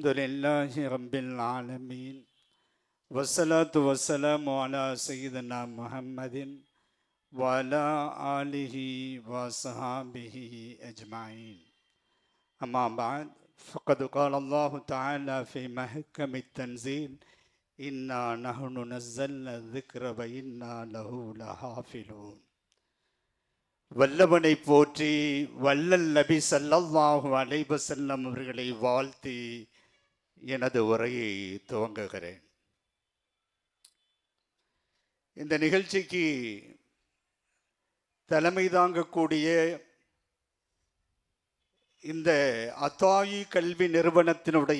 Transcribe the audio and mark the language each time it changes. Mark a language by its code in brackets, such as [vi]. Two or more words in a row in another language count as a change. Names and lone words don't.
[ar] لله رب العالمين والصلاة والسلام على سيدنا محمد وعلى آله وصحابه أجمعين. أما بعد فقد قال الله تعالى في محكم التنزيل إنا نحن نزلنا الذكر وإنا له لحافظون. [ta] வல்லவனை போற்றி வல்லல் நபி [ar] صلى الله عليه وسلم [ta] அவர்களை வாழ்த்தி எனது உரையை துவங்குகிறேன். இந்த நிகழ்ச்சிக்கு தலைமை தாங்கக்கூடிய இந்த அத்தாயி கல்வி நிறுவனத்தினுடைய